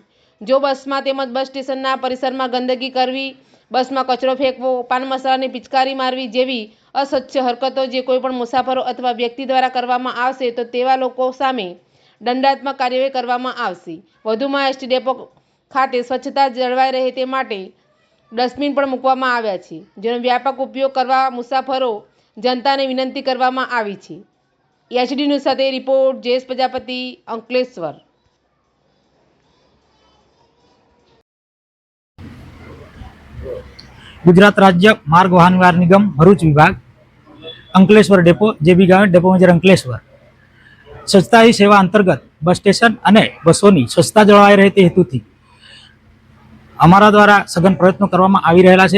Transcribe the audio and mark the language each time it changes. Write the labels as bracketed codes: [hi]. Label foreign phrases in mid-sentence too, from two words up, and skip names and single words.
[gu] જો બસમાં તેમજ બસ સ્ટેશનના પરિસરમાં ગંદકી કરવી, બસમાં કચરો ફેંકવો, પાન મસાલાની પિચકારી મારવી જેવી અસ્વચ્છ હરકતો જે કોઈપણ મુસાફરો અથવા વ્યક્તિ દ્વારા કરવામાં આવશે તો તેવા લોકો સામે દંડાત્મક કાર્યવાહી કરવામાં આવશે। વધુમાં એસટી ડેપો ખાતે સ્વચ્છતા જળવાઈ રહે તે માટે ડસ્ટબિન પણ મૂકવામાં આવ્યા છે, જેનો વ્યાપક ઉપયોગ કરવા મુસાફરો જનતાને વિનંતી કરવામાં આવી છે। એચડી ન્યૂઝ સાથે રિપોર્ટ જયેશ પ્રજાપતિ, અંકલેશ્વર। ગુજરાત રાજ્ય માર્ગ વાહન વ્યવહાર નિગમ ભરૂચ વિભાગ અંકલેશ્વર ડેપો જેબી ગાંવ ડેપો મેજર અંકલેશ્વર સ્વચ્છતા હી સેવા અંતર્ગત બસ સ્ટેશન અને બસોની સ્વચ્છતા જળવાઈ રહે તે હેતુથી અમારા દ્વારા સઘન પ્રયત્નો કરવામાં આવી રહેલા છે।